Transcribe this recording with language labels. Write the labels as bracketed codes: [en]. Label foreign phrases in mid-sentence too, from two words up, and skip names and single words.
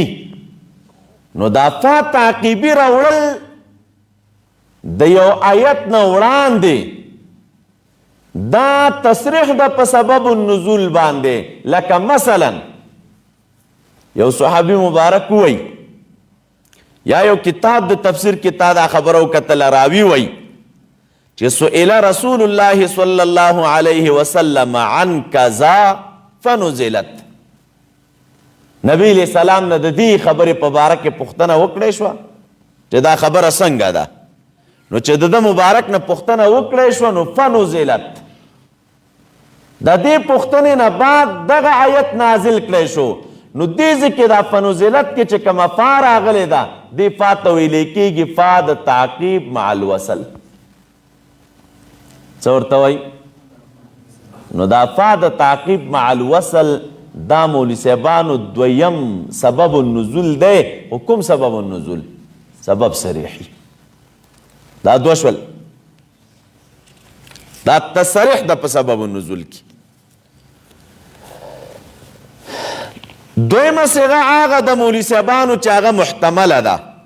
[ps] نو دا فا تعقیبي راوړل د یو آیت نه وړاندې دا تصریح ده په [ar] سبب النزول [ps] باندې. لکه مثلا یو صحابي مبارک وی یا یو کتاب د تفسیر کې تا دا خبرو کتل راوی وی چې [ar] سئل رسول الله صلی الله علیه وسلم عن کذا فنزلت. [ps] نبی [ar] علیہ السلام [ps] نه د دې خبرې په باره کې پوښتنه وکړی شوه چې دا خبره څنګه ده. نو چې د ده مبارک نه پوښتنه وکړی شوه نو فنزلت، د دې پوښتنې نه بعد دغه آیت نازل کړی شو. نو دې ځکه دا فنزلت کې چې کومه فا راغلې ده دې فا ته ویلی کېږي فا د [ar] تعقیب مع الوصل. [ps] څه ورته وایي؟ نو دا فا د [ar] تعقیب مع الوصل [ps] دا مولوي صاحبانو دویم [ar] سبب النزول [ps] دی. خو کوم [ar] سبب النزول؟ [ps] سبب صریحي. دا دوه شول. دا تصریح ده په [ar] سبب النزول [ps] کې. دویمه صیغه هغه د مولوي صاحبانو چې هغه محتمله ده.